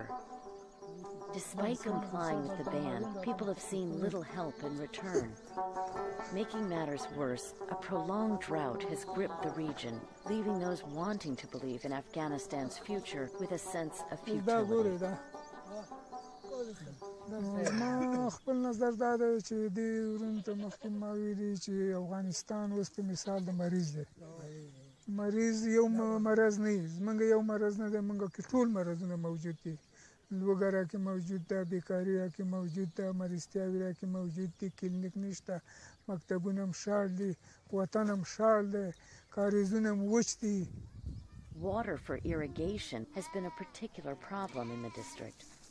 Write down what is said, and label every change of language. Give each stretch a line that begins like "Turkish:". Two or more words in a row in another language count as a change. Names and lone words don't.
English: Despite complying with the ban, people have seen little help in return. Making matters worse, a prolonged drought has gripped the region, leaving those wanting to believe in Afghanistan's future with a sense of futility.
Pashto: ما خپل نظر دا دی چې د ورونو ته مخکې ما ویلي چې افغانستان اوس په مثال د مریض دی. مریض یو مرض نه وي، زمونږ یو مرض نه دی، مونږ کې ټول مرضونه موجود دي. لوږه راکې موجود ده، بیکاري راکې موجود ده، مریضتیاوې راکې موجود دي، کلینیک نشته، مکتبونه هم شاړ دي، وطن هم شاړ دی، کاریزونه هم وچ دي.
English: Water for irrigation has been a particular problem in the district.